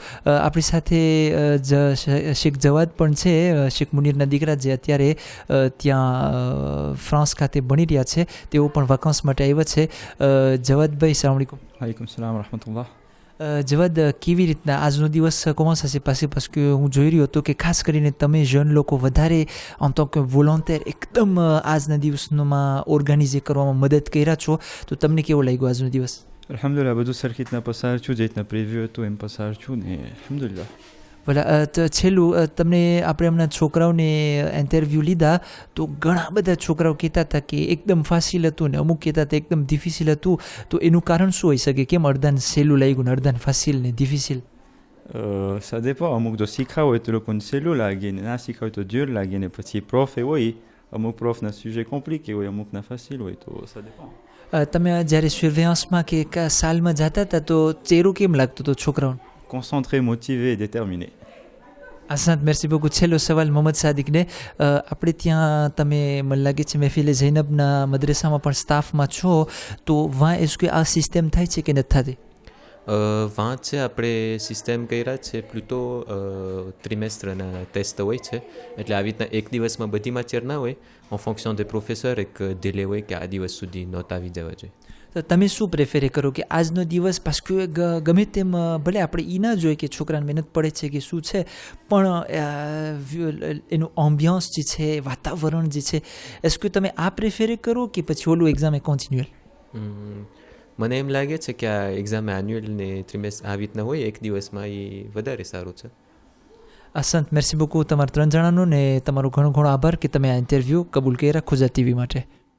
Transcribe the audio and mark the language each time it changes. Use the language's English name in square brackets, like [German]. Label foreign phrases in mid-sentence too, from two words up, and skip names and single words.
[Gujarati] આપણી સાથે શેખ જવાદ પણ છે, શેખ મુનીરના દીકરા જે અત્યારે ત્યાં ફ્રાન્સ ખાતે ભણી રહ્યા છે, તેઓ પણ વાકાન્સ માટે આવ્યા છે. [Arabic] જવાદભાઈ, السلام عليكم. وعليكم السلام ورحمة الله. [Gujarati] જવાદ, કેવી રીતના આજનો દિવસ કોમાં થશે પાસે? [French] parce que [Gujarati] હું જોઈ રહ્યો હતો કે ખાસ કરીને તમે જન લોકો વધારે [French] en tant que volontaire [Gujarati] એકદમ આજના દિવસમાં ઓર્ગેનાઇઝ કરવામાં મદદ કર્યા છો, તો તમને કેવો લાગ્યો આજનો દિવસ? અલ્હમ્દુલિલ્લાહ, બધું સરખી રીતના પસાર છું, જે રીતના પ્રિવ્યુ હતું એમ પસાર છું ને અલ્હમ્દુલિલ્લાહ. ભલા, તો છેલ્લું તમને આપણે હમણાં છોકરાઓને ઇન્ટરવ્યૂ લીધા તો ઘણા બધા છોકરાઓ કહેતા હતા કે એકદમ ફાસિલ હતું ને અમુક કહેતા હતા એકદમ ડિફિસિલ હતું, તો એનું કારણ શું હોઈ શકે? કેમ અડધાને સહેલું લાગ્યું ને અડધાને ફાસિલ ને ડિફિસિલ? [French] ça dépend. [Gujarati] અમુક તો શીખા હોય તો લોકોને સહેલું લાગે ને ના શીખા હોય તો dur લાગે, ને પછી પ્રોફ એ હોય અમુક પ્રોફના સુજે કોમ્પ્લિકે હોય, અમુકના ફાસિલ હોય, તો [French] ça dépend. [Gujarati] તમે જ્યારે સર્વેલન્સમાં કે સાલમાં જતા હતા તો ચહેરો કેમ લાગતો હતો છોકરાઓને? [French] Concentré, motivé et déterminé. [Gujarati] આસાદ, [French] merci beaucoup. [Gujarati] છેલ્લો સવાલ મોહમ્મદ સાદિકને. આપણે ત્યાં તમે મને લાગે છે મહેફિલે ઝૈનબના મદ્રેસામાં પણ સ્ટાફમાં છો, તો વાં એસ કે આ સિસ્ટમ થાય છે કે નથી થતી? વાં છે આપણે સિસ્ટમ કર્યા છે, પ્લુટો ત્રિમેસ્ત્રના ટેસ્ટ હોય છે, એટલે આવી રીતના એક દિવસમાં બધી માચેર ના હોય. [French] en fonction des professeurs [Gujarati] એક ડિલે હોય કે આ દિવસ સુધી નોટ આવી જવા જોઈએ. તો તમે શું પ્રેફર કરો કે આજનો દિવસ, [French] parce que [Gujarati] ગમે તેમ ભલે આપણે એ ના જોઈએ કે છોકરાને મહેનત પડે છે કે શું છે, પણ એનું એમ્બિયન્સ જે છે, વાતાવરણ જે છે, [French] est-ce que [Gujarati] તમે આ પ્રેફર કરો કે પછી ઓલું એક્ઝામ એ કન્ટિન્યુઅલ? મને એમ લાગે છે કે આ એક્ઝામ એન્યુઅલ ને ત્રિમેસ્ટર આવી રીતના હોય એક દિવસમાં એ વધારે સારું છે. અસંત [French] merci beaucoup [Gujarati] તમારા ત્રણ જણાનો ને તમારો ઘણો ઘણો આભાર કે તમે આ ઇન્ટરવ્યૂ કબૂલ કર્યા ખુજા ટીવી માટે.